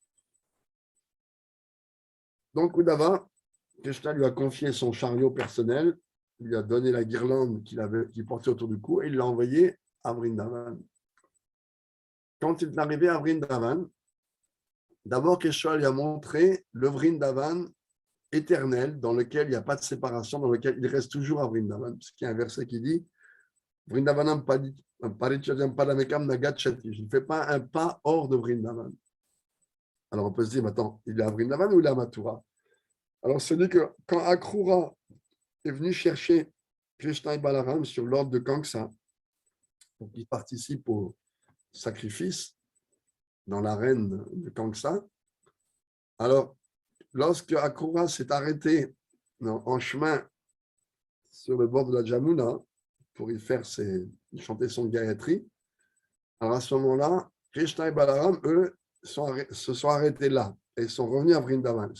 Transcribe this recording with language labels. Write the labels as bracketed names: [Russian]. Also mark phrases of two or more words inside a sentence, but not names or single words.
[French] Donc, Uddhava, Krishna lui a confié son chariot personnel, lui a donné la guirlande qu'il portait autour du cou et il l'a envoyé à Vrindavan. Quand il est arrivé à Vrindavan, d'abord Krishna lui a montré le Vrindavan éternel dans lequel il n'y a pas de séparation, dans lequel il reste toujours à Vrindavan. Parce qu'il y a un verset qui dit [Sanskrit] वृन्दावनम् परिछदम् परमेकम् नगच्छति. [French] Je ne fais pas un pas hors de Vrindavan. Alors on peut se dire, attends, il est à Vrindavan ou il est à Mathura? Alors c'est dit que quand Akrura est venu chercher Krishna et Balaram sur l'ordre de Kamsa, pour qu'ils participent au sacrifice dans l'arène de Kamsa, alors lorsque Akrura s'est arrêté en chemin sur le bord de la Jamuna pour y faire chanter son Gayatri, alors à ce moment-là, Krishna et Balaram, eux, se sont arrêtés là et sont revenus à Vrindavan.